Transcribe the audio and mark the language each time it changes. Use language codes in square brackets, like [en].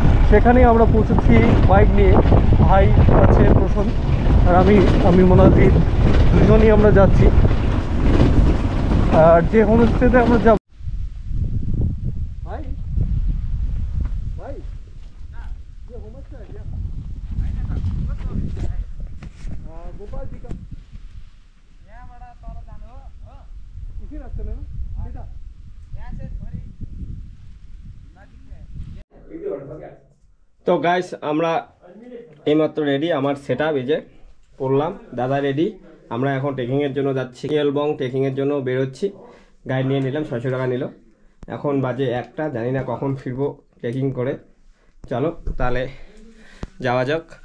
[bn] সেখানে আমরা পৌঁছেছি বাইক নিয়ে, ভাই আছে প্রসন আর আমি মোনাজির, দুজনই আমরা যাচ্ছি। আর যে হোমস্টেতে আমরা যাব, ভাই ভাই [hi] ये होमस्टे है क्या? गोपाल जी का इसी रास्ते में ना सीधा [bn] তো গাইস আমরা এইমাত্র রেডি, আমার সেট আপ এই যে করলাম, দাদা রেডি। আমরা এখন ট্রেকিংয়ের জন্য যাচ্ছি, ইয়েলবং ট্রেকিংয়ের জন্য বেরোচ্ছি। গাইড নিয়ে নিলাম, 600 টাকা নিল। এখন বাজে 1টা, জানি না কখন ফিরবো ট্রেকিং করে। চলো তাহলে যাওয়া যাক।